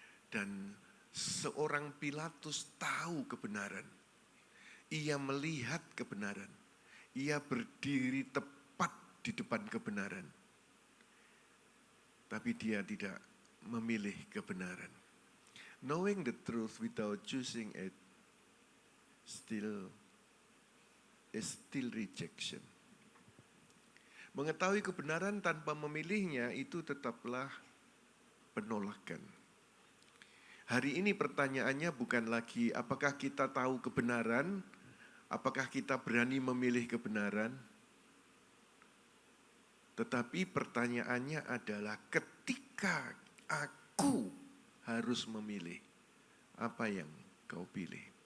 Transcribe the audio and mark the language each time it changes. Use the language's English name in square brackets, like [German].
[Indonesian] Dan seorang Pilatus tahu kebenaran. Ia melihat kebenaran. Ia berdiri tepat di depan kebenaran. Tapi dia tidak memilih kebenaran. [English] Knowing the truth without choosing it is still rejection. [Indonesian] Mengetahui kebenaran tanpa memilihnya itu tetaplah penolakan. Hari ini pertanyaannya bukan lagi apakah kita tahu kebenaran, apakah kita berani memilih kebenaran, tetapi pertanyaannya adalah ketika aku harus memilih, apa yang kau pilih?